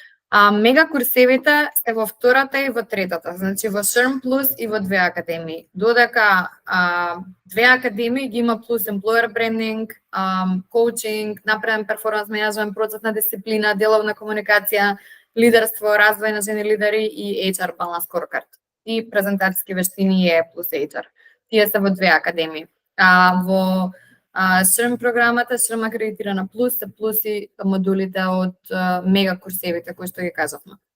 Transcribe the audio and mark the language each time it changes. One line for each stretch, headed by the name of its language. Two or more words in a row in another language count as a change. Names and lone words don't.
Macedonian: Мега курсевите се во втората и во третата, значи во SHRM Plus и во две академии. Додека две академии ги има плюс
English: employer branding, coaching,
Macedonian: напреден перформанс менеджмент, процесна дисциплина, деловна комуникација, лидерство, развој на жени лидери и HR баланс scorecard. И презентацијски вештини е плюс HR. Тие се во две академии. Во SHRM програмата, SHRM акредитирана плюс, се плюси модулите од мега курсевите кои што ги кажавме.